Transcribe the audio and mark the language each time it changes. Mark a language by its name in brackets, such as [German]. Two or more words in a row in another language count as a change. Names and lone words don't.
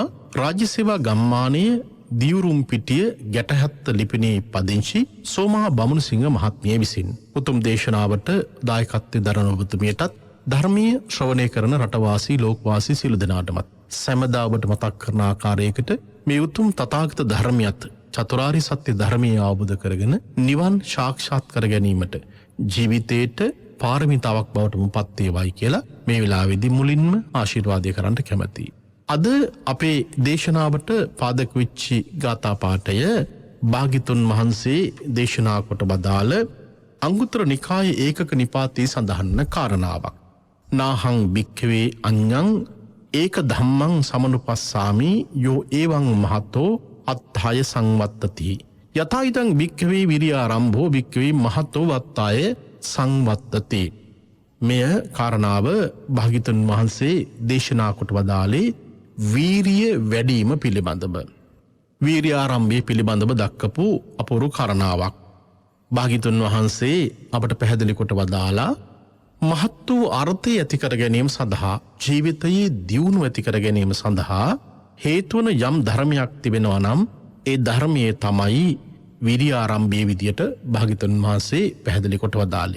[Sinhala] රාජ්‍ය සේවා ගම්මානයේ දියුරුම් පිටිය ගැටහත් ලිපිනේ පදිංචි සෝමා බමුණුසිංහ මහත්මිය විසින් උතුම් දේශනාවට දායකත්වයේ දරන ඔබතුමියටත් ධර්මීය ශ්‍රවණය කරන රටවාසී ලෝකවාසී සියලු දෙනාටමත් සෑමදා ඔබට මතක් කරන ආකාරයකට මේ උතුම් තථාගත ධර්මියත් චතුරාර්ය සත්‍ය ධර්මීය අවබෝධ කරගෙන නිවන් සාක්ෂාත් කර ගැනීමට ජීවිතේට පාරමිතාවක් බවට මුපත් වේවායි කියලා මේ වෙලාවේදී මුලින්ම ආශිර්වාදය කරන්න කැමැතියි. අද අපේ දේශනාවට පාදක වෙච්චි ගාථා පාඨය භාග්‍යතුන් වහන්සේ දේශනා කොට බදාළ අංගුත්තර නිකායේ ඒකක නිපාතයේ සඳහන් කාරණාවක්. [Pali] නාහං භික්ඛවේ අඤ්ඤං ඒක ධම්මං සමනුපස්සාමි යෝ එවං මහතෝ අත්ථාය සංවත්තති යතා ඉදං භික්ඛවේ විරියාරම්භෝ භික්ඛවේ මහතෝ වත්තාය සංවත්තති. [Sinhala] මෙය කාරණාව භාග්‍යතුන් වහන්සේ දේශනා කොට වදාළේ වීරිය වැඩිම පිළිබඳව වීරියාරම්භය පිළිබඳව දක්වපු අපූර්ව කාරණාවක්. භාග්‍යතුන් වහන්සේ අපට පැහැදිලි කොට වදාලා මහත් වූ අර්ථය ඇති කර ගැනීම සඳහා ජීවිතයේ දියුණුව ඇති කර ගැනීම සඳහා හේතු වන යම් ධර්මයක් තිබෙනවා නම් ඒ ධර්මයේ තමයි විරියාරම්භයේ විදියට භාග්‍යතුන් වහන්සේ පැහැදිලි කොට වදාළේ.